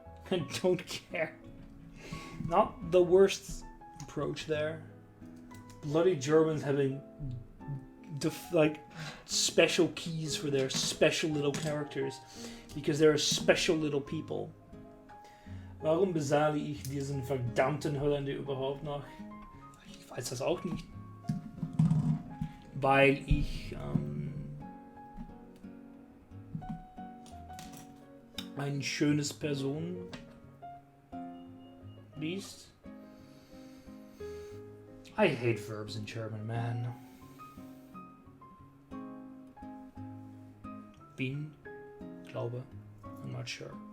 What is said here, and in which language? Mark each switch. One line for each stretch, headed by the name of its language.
English: I don't care. Not the worst approach there. Bloody Germans having special keys for their special little characters. Because they're special little people.
German: Warum bezahle ich diesen verdammten Holländer überhaupt noch? Ich weiß das auch nicht. Weil ich ein schönes Person liest.
English: I hate verbs in German, man.
German: Bin. Glaube.
English: I'm not sure.